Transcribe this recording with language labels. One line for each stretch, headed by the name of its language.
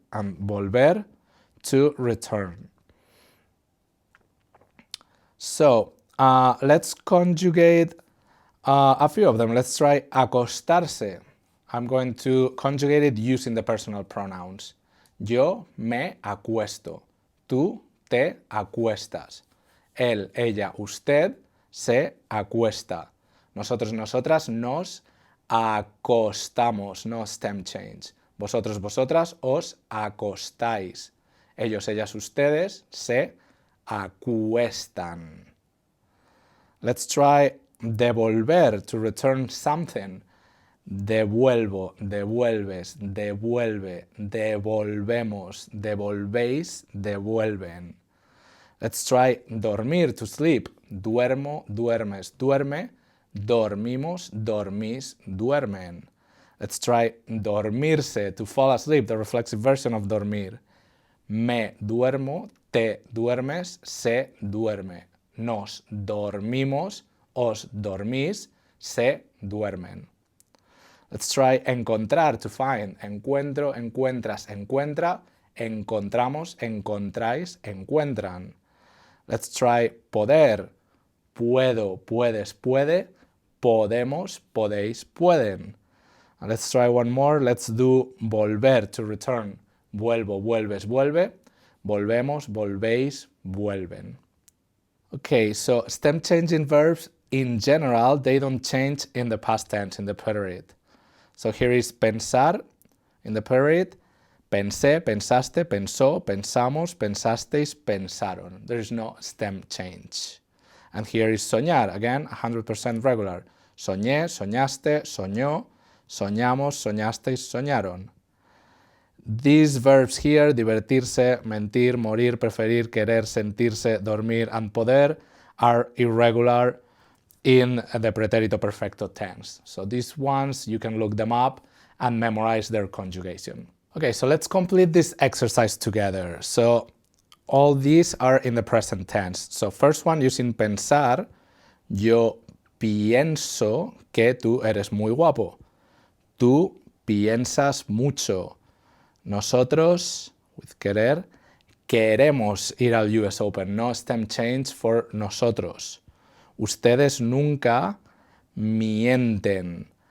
English: And volver, to return. So let's conjugate a few of them. Let's try acostarse. I'm going to conjugate it using the personal pronouns.
Spanish: Yo me acuesto. Tú te acuestas. Él, ella, usted se acuesta. Nosotros, nosotras nos acostamos,
English: no stem change.
Spanish: Vosotros, vosotras os acostáis. Ellos, ellas, ustedes se acuestan.
English: Let's try devolver, to return something.
Spanish: Devuelvo, devuelves, devuelve, devolvemos, devolvéis, devuelven.
English: Let's try dormir, to sleep.
Spanish: Duermo, duermes, duerme. Dormimos, dormís, duermen.
English: Let's try dormirse, to fall asleep, the reflexive version of dormir.
Spanish: Me duermo, te duermes, se duerme. Nos dormimos, os dormís, se duermen.
English: Let's try encontrar, to find.
Spanish: Encuentro, encuentras, encuentra. Encontramos, encontráis, encuentran.
English: Let's try
Spanish: poder. Puedo, puedes, puede. Podemos, podéis, pueden.
English: And let's try one more. Let's do volver, to return.
Spanish: vuelvo, vuelves, vuelve, volvemos, volvéis, vuelven.
English: Okay, so stem changing verbs in general, they don't change in the past tense, in the preterite. So here is pensar in the preterite,
Spanish: pensé, pensaste, pensó, pensamos, pensasteis, pensaron.
English: There is no stem change. And here is soñar, again, 100% regular.
Spanish: Soñé, soñaste, soñó, soñamos, soñasteis, soñaron.
English: These verbs here, divertirse, mentir, morir, preferir, querer, sentirse, dormir, and poder, are irregular in the preterito perfecto tense. So these ones, you can look them up and memorize their conjugation. Okay, so let's complete this exercise together. So all these are in the present tense. So first one, using
Spanish: pensar, yo pienso que tú eres muy guapo. Tú piensas mucho. Nosotros,
English: with
Spanish: querer, queremos ir al US Open.
English: No stem change for nosotros.
Spanish: Ustedes nunca mienten.